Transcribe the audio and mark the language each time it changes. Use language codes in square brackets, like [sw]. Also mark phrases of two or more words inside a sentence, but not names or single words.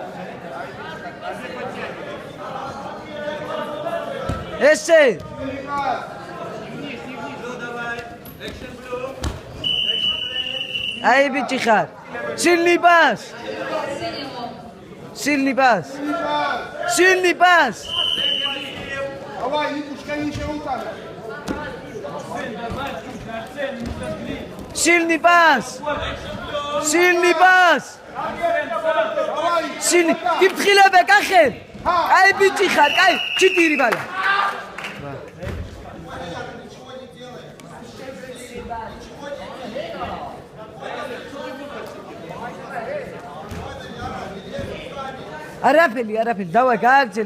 [ka] ესე. აი, ბიჭი ხარ. [ru] Сильный пас. Сильный пас. Сильный пас. Давай, Никушка, не შეუტანა. Сильный пас. Сильный пас. Сильный. [ka] Кипთხილებ ეკახე. Აი ბიჭი ხარ, კაი, 4 ბალა. არაფერი, დავაი, გააგრძელი.